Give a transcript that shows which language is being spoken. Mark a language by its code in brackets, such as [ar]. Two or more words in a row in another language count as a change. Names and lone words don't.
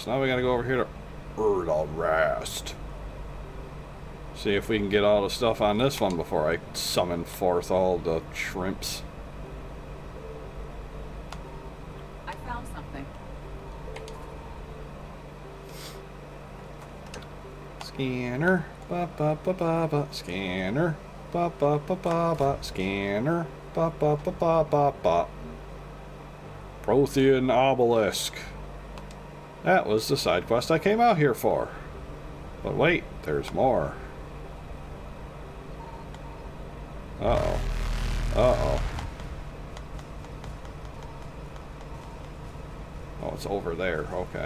[en] So now we gotta go over here to the rest. See if we can get all the stuff on this one before I summon forth all the shrimps. I found something. Scanner, ba ba ba ba ba. Scanner, ba ba ba ba ba. Scanner, ba ba ba ba ba ba. Prothean obelisk. That was the side quest I came out here for. But wait, there's more. Uh-oh. Uh-oh. Oh, it's over there. Okay.